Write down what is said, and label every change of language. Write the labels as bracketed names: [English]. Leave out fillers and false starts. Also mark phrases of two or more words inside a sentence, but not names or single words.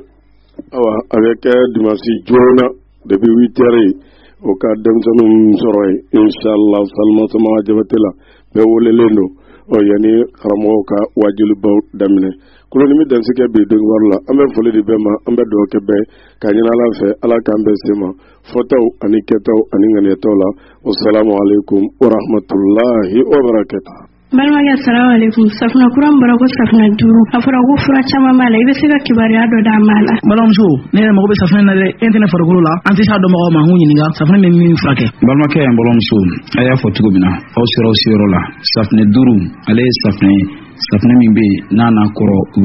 [Bambara] Awa a bɛ kɛ dimanche joona [French] depuis 8 heures [Bambara] o ka denmisɛnninw sɔrɔ yen inshallah Masama Jabate la bɛɛ welelen don yanni karamɔgɔw ka wajibibaw daminɛ kolonimi dansikɛ bi donkibaru la an bɛ foli di bɛɛ ma an bɛ dugawu kɛ bɛɛ ka ɲini Ala fɛ Ala k'an bɛɛ se ma fɔtaw ani kɛtaw ani ŋaniyataw la [Arabic] والسلام عليكم ورحمة الله وبركاته. [Bambara] Balimakɛ [Arabic] سلام عليكم [Bambara] safunɛ kura min bɔra ko safunɛ 5 a fɔra ko fura caman b'a la i bɛ se ka kibaruya dɔ d'a ma la. Balimamuso ne yɛrɛ mago bɛ safunɛ na dɛ e tɛ ne farikolo la an tɛ s'a dɔnbagaw ma an k'u ɲininka safunɛ bɛ min furakɛ. Balimakɛ yan balimamuso a y'a fɔ cogo min na aw sera aw seyɔrɔ la safunɛ 5 ale ye safunɛ min bɛ yen n'a kɔrɔ u